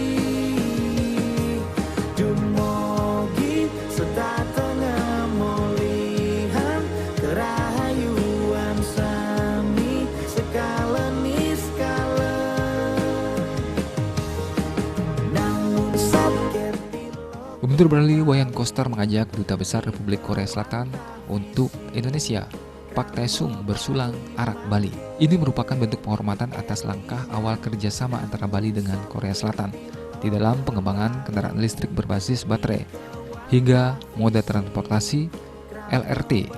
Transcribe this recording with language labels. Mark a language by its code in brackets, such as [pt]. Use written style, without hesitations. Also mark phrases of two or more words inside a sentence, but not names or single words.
[ban] dumugi setatengah molihan kerahayuan sami sekala niskala. [id] Gubernur Bali Wayan Koster mengajak Duta Besar Republik Korea Selatan untuk Indonesia, Pak Taesung bersulang arak Bali. Ini merupakan bentuk penghormatan atas langkah awal kerjasama antara Bali dengan Korea Selatan di dalam pengembangan kendaraan listrik berbasis baterai hingga moda transportasi LRT.